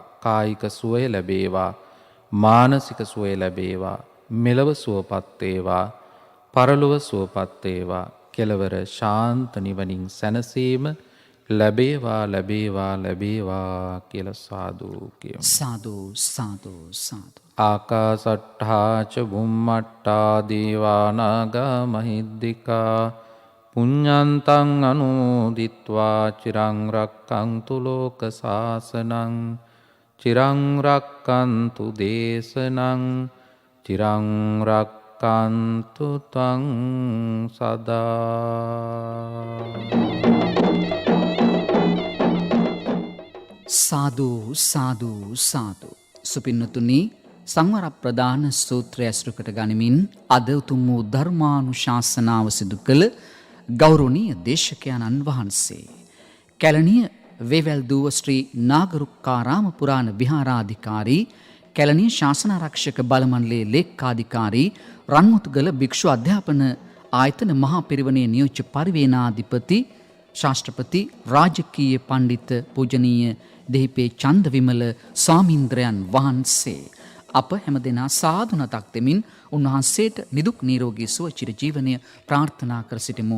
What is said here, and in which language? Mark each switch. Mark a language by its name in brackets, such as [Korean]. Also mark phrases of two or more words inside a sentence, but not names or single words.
[Sinhala] කායික සුවය ලැබේවා, මානසික සුවය ලැබේවා, මෙලව සුවපත් වේවා, පරලොව සුවපත් වේවා. කෙලවර ශාන්ත නිවනින් සැනසීම ලැබේවා ලැබේවා ලැබේවා කියලා සාදු කියමු. සාදු සාදු සාදු. [Pali] ආකාසට්ඨා ච බුම්මට්ඨා දීවානාගා මහිද්దికා පුඤ්ඤන්තං අනුමෝදිත්වා චිරං රක්ඛන්තු ලෝක සාසනං චිරං රක්ඛන්තු දේශනං චිරං රක්ඛන්තු ත්වං සදා. [Sinhala] සාදු සාදු සාදු. සුපින්නතුනි, සංවර ප්‍රදාන සූත්‍රය ඇසුරුකට ගනිමින් අද උතුම් වූ ධර්මානුශාසනාව සිදු කළ ගෞරවනීය දේශකයන්න් වහන්සේ කැලණිය වේවැල්දුව ශ්‍රී නාගරුක්කාරාම පුරාණ විහාරාධිකාරී, කැලණිය ශාසනාරක්ෂක බලමණ්ඩලයේ ලේක්කාධිකාරී, රන්මුතුගල භික්ෂු අධ්‍යාපන ආයතන මහා පිරිවෙනේ නියෝජ්‍ය පරිවේනාධිපති, ශාස්ත්‍රපති, රාජකීය පණ්ඩිත පූජනීය දෙහිපේ චන්දවිමල ස්වාමීන්ද්‍රයන් වහන්සේ අප හැමදෙනා සාදු නතක් දෙමින් උන්වහන්සේට නිදුක් නිරෝගී සුව චිර ජීවනය ප්‍රාර්ථනා කර සිටිමු.